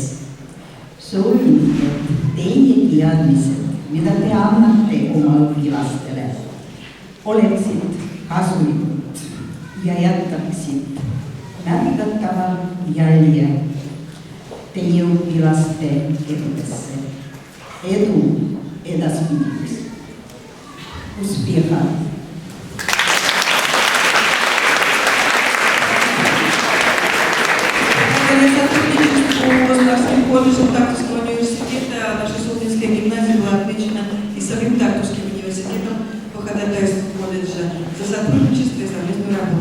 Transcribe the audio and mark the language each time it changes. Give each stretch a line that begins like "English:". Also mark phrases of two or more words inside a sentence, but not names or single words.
Estonian: Soovin, et teie teadmised, mida te annate oma õpilastele, oleksid kasulikud ja jätaksid märgatava jälje teie õpilaste eludesse. Edu edaspidiks.
Russian: Успеха! Государственным колледжем Тартовского университета наша Саутинская гимназия была отмечена и самим Тартовским университетом по ходатайству колледжа за сотрудничество и совместную работу.